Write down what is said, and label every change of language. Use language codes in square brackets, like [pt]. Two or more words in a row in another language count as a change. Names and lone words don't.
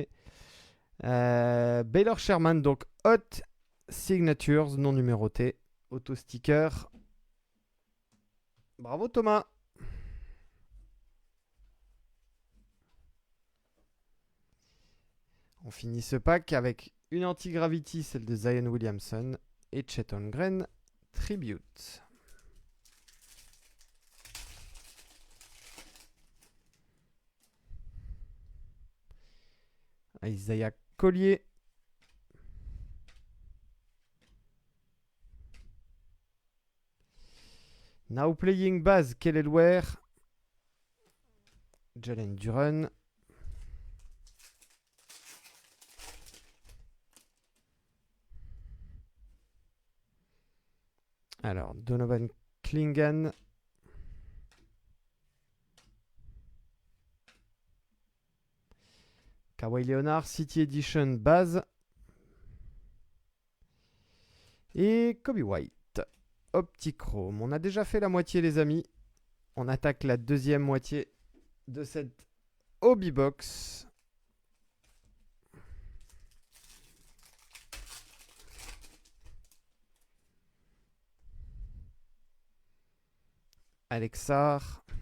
[fr] Baylor Sherman, donc Hot Signatures, non numéroté, auto sticker. Bravo Thomas. On finit ce pack avec une anti-gravity, celle de Zion Williamson, et Chet Holmgren Tribute. Isaiah Collier. [en] Now playing base, [fr] Kelly Ware. Jalen Duren. Alors, Donovan Clingan. Kawhi Leonard, City Edition base. Et Kobe White. Optichrome. On a déjà fait la moitié, les amis. On attaque la deuxième moitié de cette [en] hobby box. [fr] Alexar.